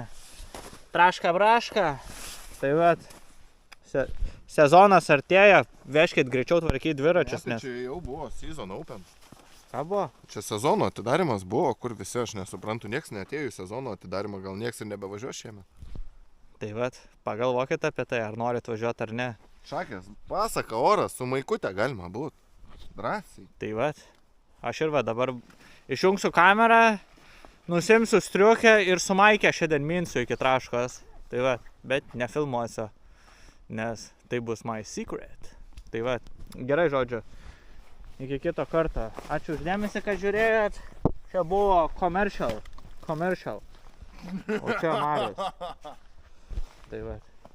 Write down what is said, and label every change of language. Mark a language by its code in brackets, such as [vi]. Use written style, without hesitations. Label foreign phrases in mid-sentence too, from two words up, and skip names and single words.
[lt] Traška braška. Tai vat, sezonas artėja, veškit greičiau tvarkyti dviračius. Ne, tai čia jau buvo [en] season open. [lt] Ką buvo? Čia sezono atidarimas buvo, kur visi, aš nesuprantu, nieks neatėjo į sezono atidarimą, gal nieks ir nebevažiuos šiemet. Tai vat, pagalvokit apie tai, ar norit važiuoti ar ne. Šakės, pasaka oras, su maikute galima būt. Drąsiai. Tai vat, aš ir va dabar išjungsiu kamerą, nusimsiu striukę ir su Maike šiandien minsiu iki traškos. Tai va, bet nefilmuosiu, nes tai bus [en] my secret. [lt] Tai va, gerai žodžiu. Iki kito karto. Ačiū už dėmesį, kad žiūrėjot. Čia buvo commercial. O čia Marius. Tai va.